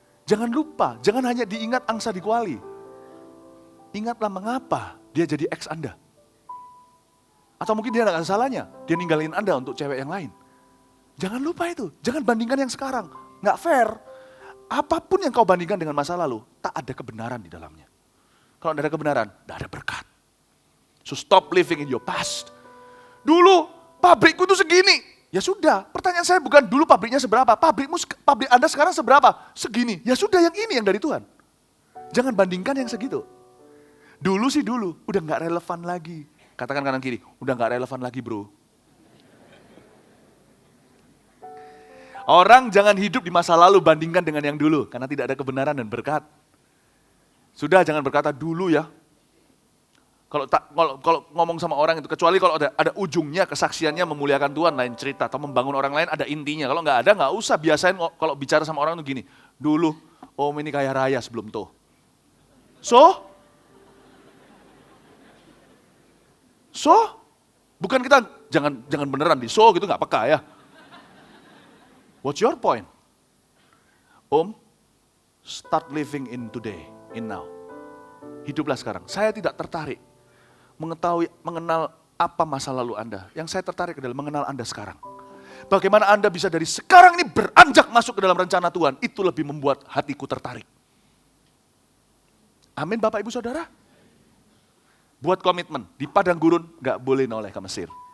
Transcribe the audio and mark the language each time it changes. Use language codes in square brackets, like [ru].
[id] Jangan lupa, jangan hanya diingat angsa di kuali. Ingatlah mengapa dia jadi ex Anda. Atau mungkin dia enggak ada salahnya, dia ninggalin Anda untuk cewek yang lain. Jangan lupa itu, jangan bandingkan yang sekarang. Nggak fair. Apapun yang kau bandingkan dengan masa lalu, tak ada kebenaran di dalamnya. Kalau tidak ada kebenaran, tidak ada berkat. [en] So stop living in your past. [id] Dulu pabrikku itu segini. Ya sudah, pertanyaan saya bukan dulu pabriknya seberapa. Pabrik Anda sekarang seberapa? Segini. Ya sudah, yang ini yang dari Tuhan. Jangan bandingkan yang segitu. Dulu sih dulu, udah nggak relevan lagi. Katakan kanan kiri, udah nggak relevan lagi bro. Orang jangan hidup di masa lalu bandingkan dengan yang dulu, karena tidak ada kebenaran dan berkat. Sudah jangan berkata dulu ya. Kalau ngomong sama orang itu, kecuali kalau ada ujungnya, kesaksiannya memuliakan Tuhan, lain cerita. Atau membangun orang lain ada intinya. Kalau nggak ada, nggak usah. Biasain kalau bicara sama orang itu gini. Dulu, om ini kaya raya sebelum tuh. So? Bukan kita, jangan beneran di gitu nggak peka ya. [en] What's your point? Om, start living in today, in now. [id] Hiduplah sekarang. Saya tidak tertarik mengenal apa masa lalu Anda. Yang saya tertarik adalah mengenal Anda sekarang. Bagaimana Anda bisa dari sekarang ini beranjak masuk ke dalam rencana Tuhan. Itu lebih membuat hatiku tertarik. Amin Bapak Ibu Saudara. Buat komitmen, di padang gurun gak boleh noleh ke Mesir.